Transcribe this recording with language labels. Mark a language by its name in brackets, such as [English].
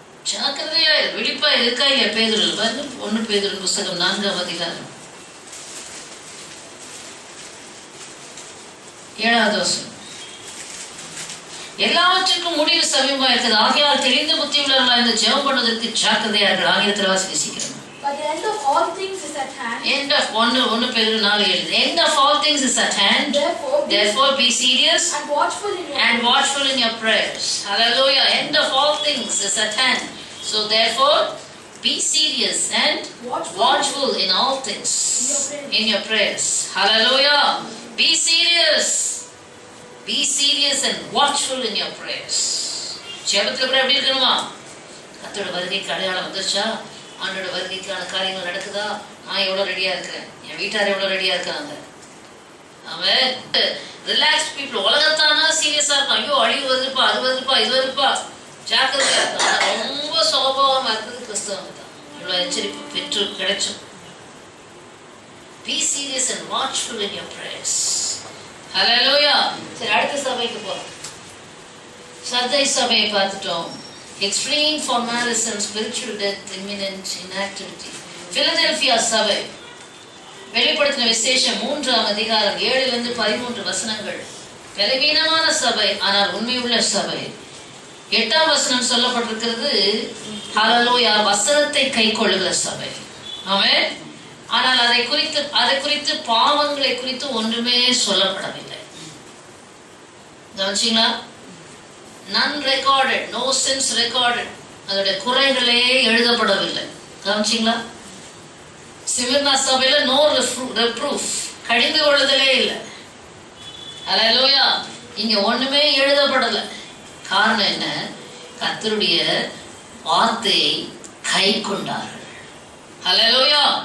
[Tamil] ஜாக்கிரதையா விழிப்பா இருக்கா இல்லையா? பேதுருல 1 பேதுரு புஸ்தகம் 4ஆம் அதிகாரம் 7வது வசனம். எல்லாவற்றுக்கும் முடிவு சமீபமா இருக்குது. ஆகையால் தெளிந்த புத்தி உள்ளவர்களா இருந்து ஜெபம் பண்ணுவதற்கு ஜாக்கிரதையார்கள். ஆகியத்தில் வாசிக்கிறோம். [English] But the end of all things is at hand. End of 1 Peter 4:7. End of all things is at hand. Therefore be serious and watchful in your prayers. Hallelujah. End of all things is at hand. So therefore be serious and watchful in all things in your prayers. Hallelujah. Be serious. Be serious and watchful in your prayers. [Tamil] ஜெபத்துல கூட எப்படி இருக்கணுமா? கர்த்தரோட வருகைக்கு அடையாளம் வந்துருச்சா? ஆண்டோட வருகைக்கான காரியங்கள் நடக்குதா? நான் எவ்வளவு ரெடியா இருக்கிறேன், என் வீட்டார் எவ்வளவு ரெடியா இருக்காங்க. அவன் [English] Relax people. [Tamil] உலகத்தானா சீரியஸா இருக்கும். ஐயோ அழிவு வருதுப்பா, அது வருதுப்பா, இது வருதுப்பா, ஜாக்கிரதையா இருக்கும். ரொம்ப சோபமா இருக்குது கிறிஸ்தவங்க தான். இவ்வளவு எச்சரிப்பு பெற்று கிடைச்சும். [English] Be serious and watchful in your prayers. Hallelujah. [Tamil] சரி, அடுத்த சபைக்கு போறோம். சர்தை சபையை பார்த்துட்டோம். [English] Extreme formalism, spiritual death, imminent inactivity. [Tamil] Philadelphia சபை வெளிப்படுத்தின விசேஷம் 3ஆம் அதிகாரம் 7 to 13 வசனங்கள். பலவீனமான சபை ஆனால் உண்மையுள்ள சபை. 8ஆம் வசனம் சொல்லப்பட்டிருக்கிறது ஹல்லேலூயா, வசனத்தை கைக்கொள்ளுகிற சபை. ஆமென். ஆனால் அதை குறித்து பாவங்களை குறித்து ஒன்றுமே சொல்லப்படவில்லை. கவனிச்சீங்களா? [English] none recorded, no sins recorded. [Tamil] அதோட குறைகளே எழுதப்படவில்லை. கவனிச்சீங்களா? சிமிர்னா சபையில [English] no reproof, [Tamil] கடிந்து கொள்ளுதலே இல்லை. ஹல்லேலூயா. இங்க ஒண்ணுமே எழுதப்படல. காரணம் என்ன? கர்த்தருடைய வார்த்தையை கை கொண்டார்கள். ஹல்லேலூயா.